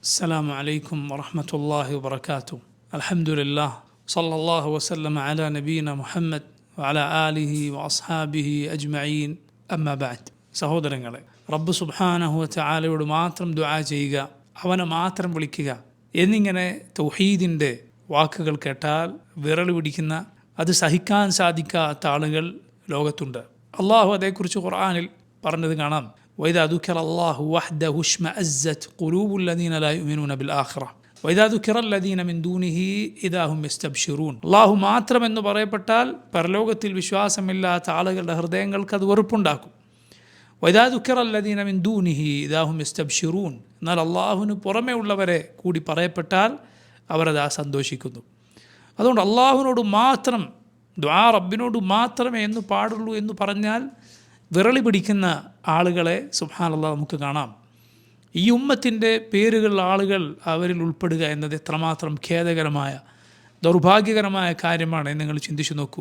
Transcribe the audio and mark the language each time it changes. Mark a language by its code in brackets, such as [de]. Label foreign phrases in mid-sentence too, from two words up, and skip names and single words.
[ar] السلام عليكم ورحمة الله وبركاته. الحمد لله صلى الله وسلم على نبينا محمد وعلى آله وأصحابه أجمعين أما بعد. [ml] സഹോദരങ്ങളെ, റബ്ബ് [ar] سبحانه وتعالى [ml] മാത്രം ദുആ ചെയ്യുക, അവനെ മാത്രം വിളിക്കുക എന്നിങ്ങനെ തൗഹീദിൻ്റെ വാക്കുകൾ കേട്ടാൽ വിരൽ പിടിക്കുന്ന, അത് സഹിക്കാൻ സാധിക്കാത്ത ആളുകൾ ലോകത്തുണ്ട്. അള്ളാഹു അതേക്കുറിച്ച് ഖുർആനിൽ പറഞ്ഞത് കാണാം. [ar] وإذا ذكر الله وحده اشمأزت قلوب الذين لا يؤمنون بالآخرة وإذا ذكر الذين من دونه إذا هم يستبشرون. [ml] അള്ളാഹു മാത്രം എന്ന് പറയപ്പെട്ടാൽ പരലോകത്തിൽ വിശ്വാസമില്ലാത്ത ആളുകളുടെ ഹൃദയങ്ങൾക്ക് അത് വെറുപ്പുണ്ടാക്കും. [ar] وإذا ذكر الذين من دونه إذا هم يستبشرون. [ml] എന്നാൽ അള്ളാഹുവിന് പുറമേ ഉള്ളവരെ കൂടി പറയപ്പെട്ടാൽ അവരത് സന്തോഷിക്കുന്നു. അതുകൊണ്ട് അള്ളാഹുവിനോട് മാത്രം ദുആ, റബ്ബിനോട് മാത്രമേ എന്ന് പാടുള്ളൂ എന്ന് പറഞ്ഞാൽ വിരളി പിടിക്കുന്ന ആളുകളെ സുബ്ഹാനല്ലാഹ് നമുക്ക് കാണാം. ഈ ഉമ്മത്തിൻ്റെ പേരുകളുള്ള ആളുകൾ അവരിൽ ഉൾപ്പെടുക എന്നത് എത്രമാത്രം ഖേദകരമായ, ദൗർഭാഗ്യകരമായ കാര്യമാണ് എന്ന് നിങ്ങൾ ചിന്തിച്ചു നോക്കൂ.